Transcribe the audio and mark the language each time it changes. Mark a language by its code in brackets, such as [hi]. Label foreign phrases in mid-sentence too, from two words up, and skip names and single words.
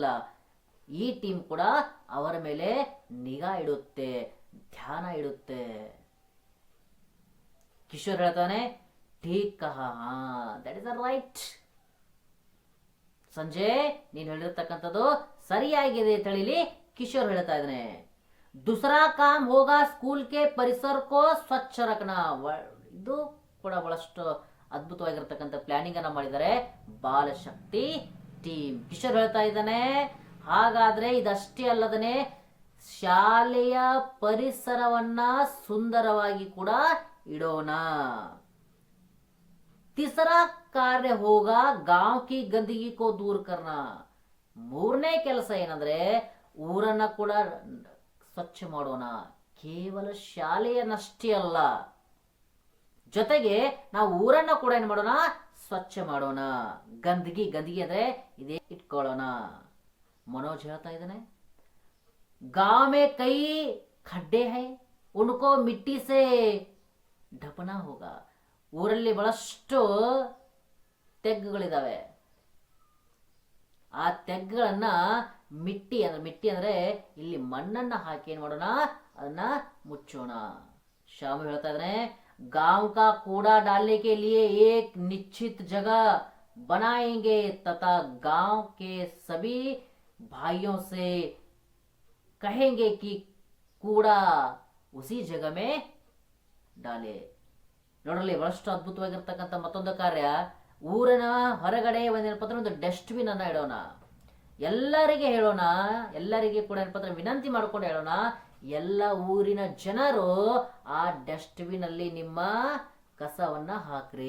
[kn] ಈ ಟೀಮ್ ಕೂಡ ಅವರ ಮೇಲೆ ನಿಗಾ ಇಡುತ್ತೆ, ಧ್ಯಾನ ಇಡುತ್ತೆ. ಕಿಶೋರ್ ಹೇಳ್ತಾನೆ, [hi] ठीक कहा, [en] that is right. [kn] ಸಂಜಯ್ ನೀನು ಹೇಳಿರ್ತಕ್ಕಂಥದ್ದು ಸರಿಯಾಗಿದೆ ಅಂತ ಹೇಳಿ ಕಿಶೋರ್ ಹೇಳ್ತಾ ಇದ್ದಾನೆ. [hi] दूसरा काम होगा स्कूल के परिसर को स्वच्छ रखना. [kn] ಇದು ಕೂಡ ಬಹಳಷ್ಟು ಅದ್ಭುತವಾಗಿರ್ತಕ್ಕಂಥ ಪ್ಲಾನಿಂಗ್ ಅನ್ನ ಮಾಡಿದ್ದಾರೆ ಬಾಲಶಕ್ತಿ ಟೀಮ್. ಕಿಶೋರ್ ಹೇಳ್ತಾ ಇದ್ದಾನೆ, ಹಾಗಾದ್ರೆ ಇದಷ್ಟೇ ಅಲ್ಲದನೆ ಶಾಲೆಯ ಪರಿಸರವನ್ನ ಸುಂದರವಾಗಿ ಕೂಡ ಇಡೋಣ. [hi] तीसरा कार्य होगा गांव की गंदगी को दूर करना. [kn] 3ನೇ ಕೆಲಸ ಏನಂದ್ರೆ ಊರನ್ನ ಕೂಡ ಸ್ವಚ್ಛ ಮಾಡೋಣ. ಕೇವಲ ಶಾಲೆಯನ್ನಷ್ಟೇ ಅಲ್ಲ, ಜೊತೆಗೆ ನಾವು ಊರನ್ನ ಕೂಡ ಏನ್ ಮಾಡೋಣ, ಸ್ವಚ್ಛ ಮಾಡೋಣ. ಗಂದಗಿ ಅಂದ್ರೆ ಇದೇ ಇಟ್ಕೊಳ್ಳೋಣ. मनोज ಹೇಳ್ತಾ ಇದ್ದಾನೆ, [hi] गांव में कई खड्डे हैं, उनको मिट्टी से ढपना होगा. [kn] ಊರಲ್ಲಿ ಬಹಳಷ್ಟು ತೆಗ್ಗುಗಳಿದಾವೆ. ಆ ತೆಗ್ಗುಗಳನ್ನ ಮಿಟ್ಟಿ ಅಂದ್ರೆ ಇಲ್ಲಿ ಮಣ್ಣನ್ನ ಹಾಕಿ ಏನ್ ಮಾಡೋಣ, ಅದನ್ನ ಮುಚ್ಚೋಣ. ಶಾಮು ಹೇಳ್ತಾ ಇದ್ದಾನೆ, [hi] गांव का कूड़ा डालने के लिए एक निश्चित जगह बनाएंगे तथा गांव के सभी भाइयों से कहेंगे कि कूड़ा उसी जगह में डाले. [kn] ನೋಡ್ರಲ್ಲಿ ಬಹಳಷ್ಟು ಅದ್ಭುತವಾಗಿರ್ತಕ್ಕಂಥ ಮತ್ತೊಂದು ಕಾರ್ಯ. ಊರಿನ ಹೊರಗಡೆ ಒಂದು ಡಸ್ಟ್ಬಿನ್ ಅನ್ನ ಇಡೋಣ. ಎಲ್ಲರಿಗೆ ಹೇಳೋಣ, ಎಲ್ಲರಿಗೆ ಕೂಡ ವಿನಂತಿ ಮಾಡ್ಕೊಂಡು ಹೇಳೋಣ, ಎಲ್ಲ ಊರಿನ ಜನರು ಆ ಡಸ್ಟ್ಬಿನ್ ಅಲ್ಲಿ ನಿಮ್ಮ ಕಸವನ್ನ ಹಾಕ್ರಿ.